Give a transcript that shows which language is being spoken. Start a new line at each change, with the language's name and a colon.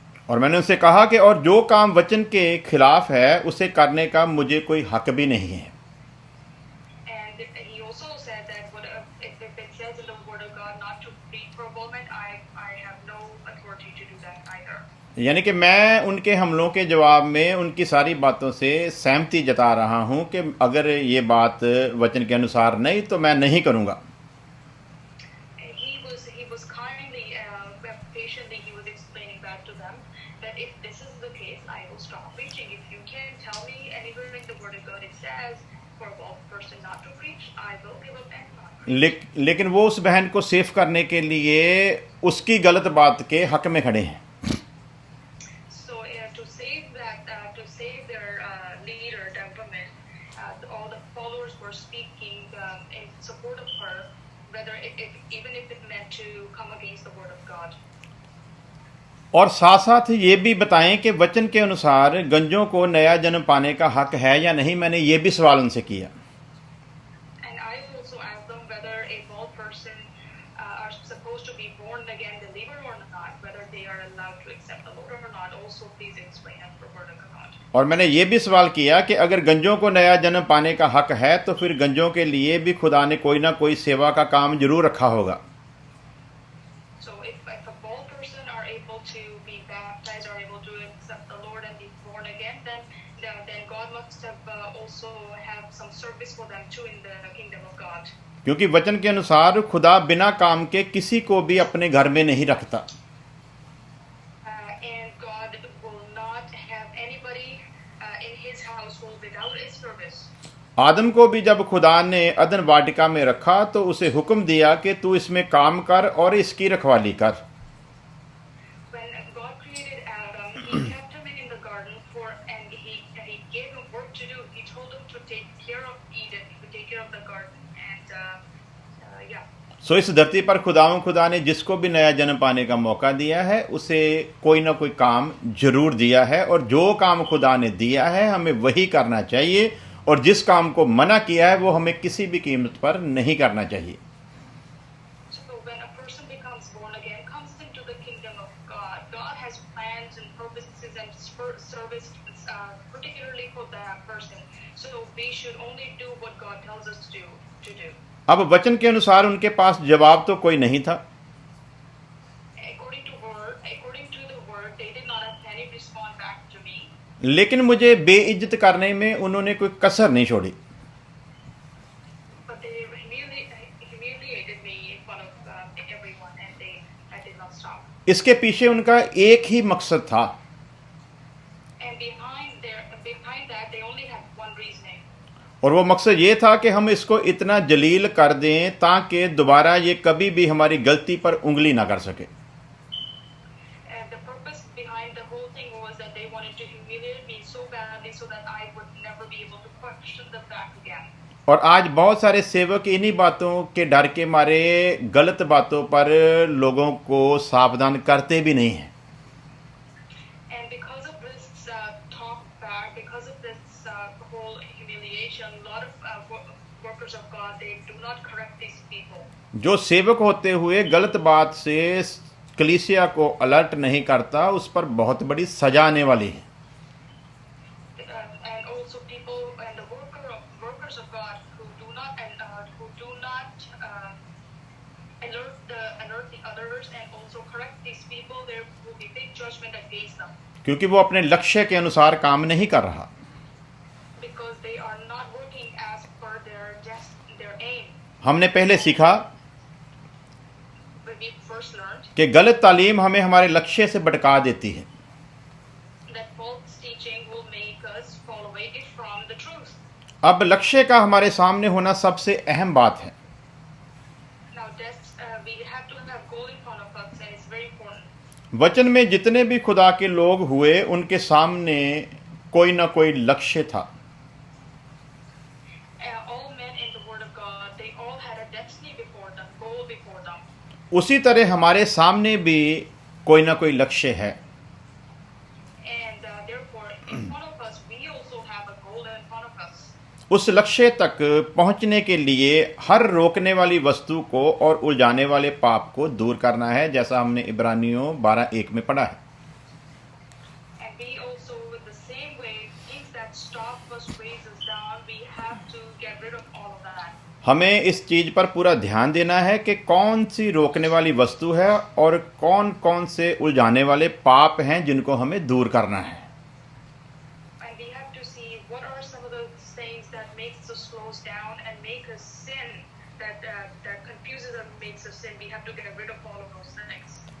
Hindi: और मैंने उनसे कहा कि और जो काम वचन के खिलाफ है उसे करने का मुझे कोई हक भी नहीं है।
English: And he also said that if it says in the Word of God not to plead for a woman, I have no authority to do that either.
Hindi: यानी कि मैं उनके हमलों के जवाब में उनकी सारी बातों से सहमति जता रहा हूं कि अगर ये बात वचन के अनुसार नहीं तो मैं नहीं करूंगा।
English: He was kindly, patiently, he was explaining back to them that if this is the case, I will stop preaching. If you can tell me anywhere in the Word of God it says for a person not to preach, I will give up and not preach.
Hindi: लेकिन वो उस बहन को safe करने के लिए उसकी गलत बात के हक में खड़े हैं।
English: So to save their leader, Devaman, all the followers were speaking in support of her, whether even if it meant to come against the Word of God.
Hindi: और साथ साथ ये भी बताएं कि वचन के अनुसार गंजों को नया जन्म पाने का हक है या नहीं। मैंने ये भी सवाल उनसे किया।
English: And I also asked them whether a bald person are supposed to be born again believer or not, whether they are allowed to accept the Lord or not. Also, please explain it for Word of God.
Hindi: और मैंने ये भी सवाल किया कि अगर गंजों को नया जन्म पाने का हक है तो फिर गंजों के लिए भी खुदा ने कोई ना कोई सेवा का काम जरूर रखा होगा।
English: So if a bald person are able to be baptized or able to accept the Lord and be born again, then God must have also have some service for them too in the kingdom of God.
Hindi: क्योंकि वचन के अनुसार खुदा बिना काम के किसी को भी अपने घर में नहीं रखता।
English: And God will not have anybody in His household without His service.
Hindi: आदम को भी जब खुदा ने अदन वाटिका में रखा तो उसे हुक्म दिया कि तू इसमें काम कर और इसकी रखवाली कर।
English: When God created Adam, He kept him in the garden and He gave him work to do. He told him to take care of Eden, to take care of the garden, and yeah.
Hindi: सो इस धरती पर खुदा ने जिसको भी नया जन्म पाने का मौका दिया है उसे कोई ना कोई काम जरूर दिया है, और जो काम खुदा ने दिया है हमें वही करना चाहिए, और जिस काम को मना किया है वो हमें किसी भी कीमत पर नहीं करना चाहिए।
English: So when a person becomes born again, comes into the kingdom of God, God has plans and purposes and service particularly for that person. So we should only do what God tells us to do.
Hindi: अब वचन के अनुसार उनके पास जवाब तो कोई नहीं था।
English: According to the word, they did not have any response back to me.
Hindi: लेकिन मुझे बेइज्जत करने में उन्होंने कोई कसर नहीं छोड़ी।
English: But they humiliated me in front of everyone, and I did not stop.
Hindi: इसके पीछे उनका एक ही मकसद था,
English: And behind that, they only had one reasoning.
Hindi: और वो मकसद ये था कि हम इसको इतना जलील कर दें ताकि दोबारा ये कभी भी हमारी गलती पर उंगली ना कर सके।
English: And the purpose behind the whole thing was that they wanted to humiliate me so badly so that I would never be able to question them back again.
Hindi: और आज बहुत सारे सेवक इन्हीं बातों के डर के मारे गलत बातों पर लोगों को सावधान करते भी नहीं हैं।
English: And because of this talk back, because of this whole humiliation, a lot of workers of God, they do not correct these people.
Hindi: जो सेवक होते हुए गलत बात से कलीसिया को अलर्ट नहीं करता उस पर बहुत बड़ी सजा आने वाली है।
English: And also people and the workers of God who do not alert the others and also correct these people, there will be big judgment against them.
Hindi: क्योंकि वो अपने लक्ष्य के अनुसार काम नहीं कर रहा।
English: Because they are not working as per their aim.
Hindi: हमने पहले सीखा
English: When we first learned
Hindi: कि गलत तालीम हमें हमारे लक्ष्य से भटका देती है।
English: that false teaching will make us fall away from the truth.
Hindi: अब लक्ष्य का हमारे सामने होना सबसे अहम बात है।
English: Now we have to have goal in front of us, and it's very important.
Hindi: वचन में जितने भी खुदा के लोग हुए उनके सामने कोई ना कोई लक्ष्य था।
English: All men in the Word of God, they all had a destiny before them, goal before them.
Hindi: उसी तरह हमारे सामने भी कोई ना कोई लक्ष्य है।
English: And therefore, in front of us, we also have a goal in front of us.
Hindi: उस लक्ष्य तक पहुंचने के लिए हर रोकने वाली वस्तु को और उलझाने वाले पाप को दूर करना है, जैसा हमने इब्रानियों 12:1 में पढ़ा है।
English: that stop us, weighs us down, we have to get rid of all of that.
Hindi: हमें इस चीज पर पूरा ध्यान देना है कि कौन सी रोकने वाली वस्तु है और कौन कौन से उलझाने वाले पाप हैं जिनको हमें दूर करना है।
English: And we have to see what are some of those things that makes us slow us down and make us sin, that confuses us, makes us sin. We have to get rid of all of those things.